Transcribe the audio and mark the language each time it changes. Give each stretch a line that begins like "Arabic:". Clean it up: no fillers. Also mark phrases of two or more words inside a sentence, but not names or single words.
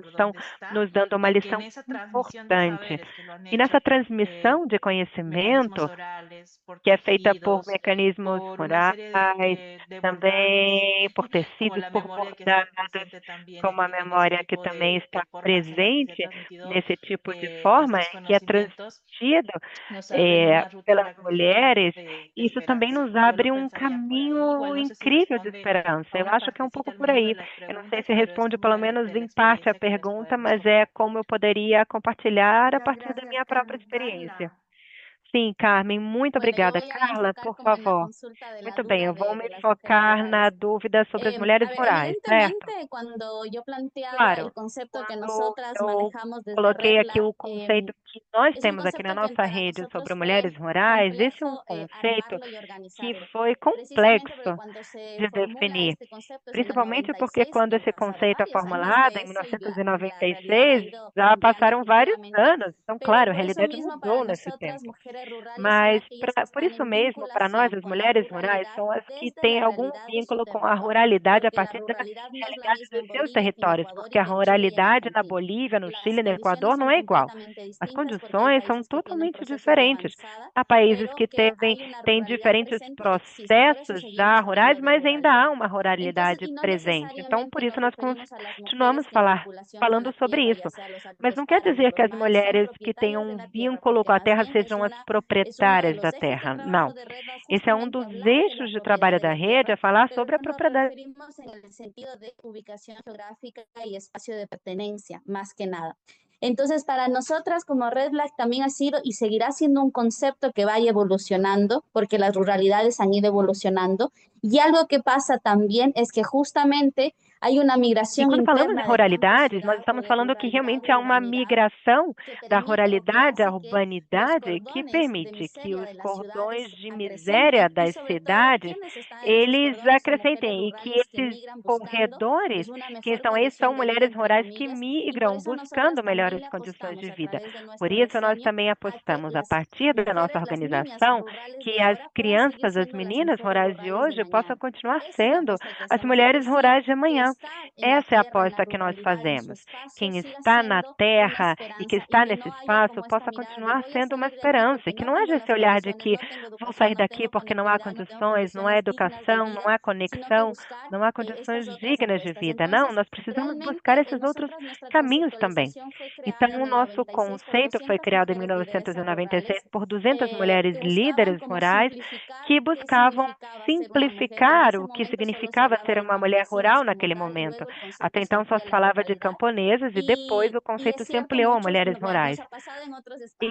Spanish: por
Portuguese: estão
Spanish: dónde está
Portuguese: nos dando uma
Spanish: y que en
Portuguese: lição
Spanish: esa transmisión de
Portuguese: importante.
Spanish: saberes que lo han
Portuguese: E
Spanish: hecho
Portuguese: nessa
Spanish: por
Portuguese: transmissão de
Spanish: mecanismos
Portuguese: conhecimento,
Spanish: orales, por
Portuguese: que é feita por
Spanish: tejidos,
Portuguese: mecanismos
Spanish: por una
Portuguese: rurais,
Spanish: serie de bordados,
Portuguese: também por
Spanish: como
Portuguese: tecidos,
Spanish: la
Portuguese: por
Spanish: memoria que está
Portuguese: bordados,
Spanish: presente también
Portuguese: como a
Spanish: en ese
Portuguese: memória que
Spanish: tipo
Portuguese: também
Spanish: de
Portuguese: está
Spanish: formas en las que se ha
Portuguese: presente
Spanish: transmitido
Portuguese: nesse tipo de forma,
Spanish: estos
Portuguese: que é
Spanish: conocimientos,
Portuguese: transmitido
Spanish: nos abren una ruta de
Portuguese: pelas
Spanish: reconstrucción
Portuguese: mulheres,
Spanish: de
Portuguese: isso também
Spanish: esperanza.
Portuguese: nos
Spanish: Yo lo
Portuguese: abre um
Spanish: pensaría por ahí.
Portuguese: caminho
Spanish: Igual no sé si
Portuguese: incrível de
Spanish: responde
Portuguese: esperança.
Spanish: a
Portuguese: Eu
Spanish: una
Portuguese: acho que é um
Spanish: partecita
Portuguese: pouco
Spanish: al
Portuguese: por
Spanish: menos de
Portuguese: aí.
Spanish: las
Portuguese: Eu não sei
Spanish: preguntas,
Portuguese: se
Spanish: pero es
Portuguese: responde
Spanish: como
Portuguese: pelo menos
Spanish: de la
Portuguese: em parte a
Spanish: experiencia que les
Portuguese: pergunta,
Spanish: podemos
Portuguese: mas é
Spanish: compartir.
Portuguese: como eu poderia compartilhar a
Spanish: Muchas
Portuguese: partir da
Spanish: gracias,
Portuguese: minha própria
Spanish: Carmen.
Portuguese: experiência.
Spanish: Carla.
Portuguese: Sim, Carmen, muito
Spanish: Bueno, yo
Portuguese: obrigada.
Spanish: voy a
Portuguese: Carla,
Spanish: enfocar
Portuguese: por
Spanish: como en la
Portuguese: favor.
Spanish: consulta de la
Portuguese: Muito bem,
Spanish: duda
Portuguese: eu vou me
Spanish: de las mujeres
Portuguese: focar na
Spanish: rurales.
Portuguese: dúvida sobre as mulheres
Spanish: A ver,
Portuguese: rurais, certo?
Spanish: evidentemente, cuando yo planteaba el
Portuguese: Claro,
Spanish: concepto que
Portuguese: quando
Spanish: nosotras
Portuguese: eu
Spanish: manejamos desde
Portuguese: coloquei aqui
Spanish: RedLab,
Portuguese: o conceito que nós
Spanish: es un
Portuguese: temos aqui na
Spanish: concepto que
Portuguese: nossa
Spanish: para
Portuguese: rede sobre
Spanish: nosotros fue
Portuguese: mulheres rurais, esse é um
Spanish: complejo
Portuguese: conceito
Spanish: armarlo y
Portuguese: que
Spanish: organizarlo,
Portuguese: foi
Spanish: precisamente porque
Portuguese: complexo
Spanish: cuando se
Portuguese: de
Spanish: formula
Portuguese: definir,
Spanish: este concepto es en el
Portuguese: principalmente porque
Spanish: 96,
Portuguese: quando
Spanish: ya han
Portuguese: esse
Spanish: pasado
Portuguese: conceito é
Spanish: varios años
Portuguese: formulado
Spanish: de
Portuguese: em
Spanish: eso y la realidad ha
Portuguese: 1996,
Spanish: ido
Portuguese: já
Spanish: cambiando
Portuguese: passaram vários
Spanish: efectivamente,
Portuguese: anos. Então,
Spanish: pero
Portuguese: claro, a
Spanish: por eso
Portuguese: realidade
Spanish: mismo para
Portuguese: mudou nesse
Spanish: nosotras
Portuguese: tempo.
Spanish: mujeres rurales son
Portuguese: Mas,
Spanish: aquellas que
Portuguese: por
Spanish: están
Portuguese: isso
Spanish: en
Portuguese: mesmo, para nós,
Spanish: vinculación
Portuguese: as
Spanish: con la
Portuguese: mulheres rurais
Spanish: ruralidad
Portuguese: são as que
Spanish: desde
Portuguese: têm
Spanish: la
Portuguese: algum
Spanish: realidad de su
Portuguese: vínculo com a
Spanish: territorio,
Portuguese: ruralidade a
Spanish: porque la
Portuguese: partir da
Spanish: ruralidad no es la
Portuguese: realidade
Spanish: misma
Portuguese: dos
Spanish: en
Portuguese: seus
Spanish: Bolivia que en
Portuguese: territórios, porque
Spanish: Ecuador
Portuguese: a
Spanish: y que en Chile y en
Portuguese: ruralidade na
Spanish: Argentina.
Portuguese: Bolívia, no
Spanish: Las
Portuguese: Chile e no
Spanish: condiciones
Portuguese: Equador
Spanish: son
Portuguese: não é igual.
Spanish: completamente
Portuguese: As
Spanish: distintas porque hay
Portuguese: condições são
Spanish: países que tienen
Portuguese: totalmente
Spanish: procesos de
Portuguese: diferentes.
Spanish: avanzada,
Portuguese: Há países
Spanish: pero
Portuguese: que
Spanish: que hay una
Portuguese: têm
Spanish: ruralidad
Portuguese: diferentes
Spanish: presente y existe. Por eso
Portuguese: processos já
Spanish: seguimos
Portuguese: rurais,
Spanish: hablando de
Portuguese: mas ainda
Spanish: ruralidad.
Portuguese: há uma
Spanish: Entonces,
Portuguese: ruralidade
Spanish: y no
Portuguese: presente. Então, por
Spanish: necesariamente
Portuguese: isso,
Spanish: nos
Portuguese: nós
Spanish: referimos a las
Portuguese: continuamos
Spanish: mujeres que en vinculación con
Portuguese: falando
Spanish: la
Portuguese: sobre
Spanish: tierra, ya
Portuguese: isso.
Spanish: sea los
Portuguese: Mas não quer dizer que
Spanish: los
Portuguese: as
Spanish: maes son
Portuguese: mulheres que tenham
Spanish: propietarias de
Portuguese: um
Spanish: la tierra,
Portuguese: vínculo
Spanish: porque
Portuguese: com a
Spanish: más
Portuguese: terra
Spanish: bien
Portuguese: sejam as
Spanish: es uno de
Portuguese: proprietárias da
Spanish: los ejes de
Portuguese: terra.
Spanish: trabajo
Portuguese: Não.
Spanish: de Redback
Portuguese: Esse é um
Spanish: justamente
Portuguese: dos
Spanish: hablar de la
Portuguese: eixos de
Spanish: propiedad
Portuguese: trabalho
Spanish: de
Portuguese: da
Spanish: la
Portuguese: rede,
Spanish: tierra,
Portuguese: é falar
Spanish: pero
Portuguese: sobre a
Spanish: nos
Portuguese: propriedade.
Spanish: referimos en el sentido de ubicación geográfica y espacio de pertenencia, más que nada. Entonces, para nosotras como Red Black también ha sido y seguirá siendo un concepto que vaya evolucionando, porque las ruralidades han ido evolucionando. Y algo que pasa también es que justamente Hay una
Portuguese: E
Spanish: migración
Portuguese: quando falamos em
Spanish: interna del campo a
Portuguese: ruralidades, nós
Spanish: ciudad o
Portuguese: estamos
Spanish: de
Portuguese: falando que
Spanish: ruralidad
Portuguese: realmente
Spanish: a
Portuguese: há uma
Spanish: urbanidad
Portuguese: migração
Spanish: que
Portuguese: da
Spanish: permite o que
Portuguese: ruralidade à
Spanish: hace que los
Portuguese: urbanidade que
Spanish: cordones de
Portuguese: permite que
Spanish: miseria
Portuguese: os
Spanish: de las
Portuguese: cordões
Spanish: ciudades
Portuguese: de miséria
Spanish: acrecenten y
Portuguese: das
Spanish: sobre todo
Portuguese: cidades,
Spanish: quienes están en esos
Portuguese: eles
Spanish: cordones son mujeres
Portuguese: acrescentem e que
Spanish: rurales que
Portuguese: esses
Spanish: migran buscando
Portuguese: corredores
Spanish: pues una
Portuguese: que
Spanish: mejor
Portuguese: estão aí são
Spanish: condición de vida
Portuguese: mulheres
Spanish: entre
Portuguese: rurais
Spanish: que comillas y por
Portuguese: migram
Spanish: eso nosotras
Portuguese: buscando melhores
Spanish: también le
Portuguese: condições de
Spanish: apostamos a
Portuguese: vida.
Spanish: través de
Portuguese: Por
Spanish: nuestro
Portuguese: isso, nós
Spanish: diseño
Portuguese: também
Spanish: a que
Portuguese: apostamos, a
Spanish: las
Portuguese: partir da nossa
Spanish: mujeres, las niñas
Portuguese: organização,
Spanish: rurales de
Portuguese: que as
Spanish: ahora puedan seguir
Portuguese: crianças, as
Spanish: siendo las
Portuguese: meninas
Spanish: mujeres
Portuguese: rurais de
Spanish: rurales de
Portuguese: hoje possam
Spanish: mañana.
Portuguese: continuar
Spanish: Esa es la
Portuguese: sendo
Spanish: apuesta que
Portuguese: as
Spanish: hacemos,
Portuguese: mulheres
Spanish: que sí,
Portuguese: rurais de
Spanish: que
Portuguese: amanhã.
Spanish: está en la
Portuguese: Essa é a
Spanish: tierra, en la
Portuguese: aposta que nós
Spanish: ruralidad, en su
Portuguese: fazemos.
Spanish: espacio,
Portuguese: Quem
Spanish: siga
Portuguese: está na
Spanish: siendo una
Portuguese: terra e que
Spanish: esperanza y
Portuguese: está
Spanish: que
Portuguese: nesse
Spanish: no haya
Portuguese: espaço
Spanish: como esta
Portuguese: possa
Spanish: mirada de
Portuguese: continuar
Spanish: voy a
Portuguese: sendo uma
Spanish: salir de aquí
Portuguese: esperança, e
Spanish: porque
Portuguese: que
Spanish: no
Portuguese: não
Spanish: tengo
Portuguese: haja esse
Spanish: las
Portuguese: olhar de
Spanish: condiciones,
Portuguese: que
Spanish: no tengo
Portuguese: vou
Spanish: educación,
Portuguese: sair
Spanish: no
Portuguese: daqui
Spanish: tengo
Portuguese: porque não há
Spanish: conectividad, no tengo
Portuguese: condições, não há
Spanish: condiciones dignas de
Portuguese: educação,
Spanish: vida,
Portuguese: não há
Spanish: sino que
Portuguese: conexão,
Spanish: buscar
Portuguese: não há
Spanish: estas
Portuguese: condições
Spanish: otras
Portuguese: dignas de
Spanish: apuestas.
Portuguese: vida. Não,
Spanish: Entonces,
Portuguese: nós precisamos buscar
Spanish: realmente
Portuguese: esses outros
Spanish: nosotras, nuestra
Portuguese: caminhos também.
Spanish: conceptualización fue
Portuguese: Então,
Spanish: creada
Portuguese: o
Spanish: en el
Portuguese: nosso
Spanish: 96 por
Portuguese: conceito foi
Spanish: 200
Portuguese: criado em
Spanish: mujeres lideresas
Portuguese: 1996
Spanish: rurales
Portuguese: por 200 mulheres
Spanish: que buscaban
Portuguese: líderes
Spanish: como
Portuguese: rurais
Spanish: simplificar
Portuguese: que
Spanish: qué
Portuguese: buscavam
Spanish: significaba ser una mujer. En
Portuguese: simplificar
Spanish: ese
Portuguese: o que
Spanish: momento solo se
Portuguese: significava
Spanish: hablaba
Portuguese: ser
Spanish: de
Portuguese: uma mulher
Spanish: campesinas
Portuguese: rural
Spanish: como
Portuguese: naquele
Spanish: tal,
Portuguese: momento.
Spanish: luego el
Portuguese: Até
Spanish: concepto se
Portuguese: então só
Spanish: amplía
Portuguese: se
Spanish: a la
Portuguese: falava de
Spanish: ruralidad
Portuguese: camponesas e depois o
Spanish: y es
Portuguese: conceito se
Spanish: cierto,
Portuguese: ampliou a
Spanish: muchos,
Portuguese: mulheres rurais.
Spanish: nos ha pasado en otros
Portuguese: E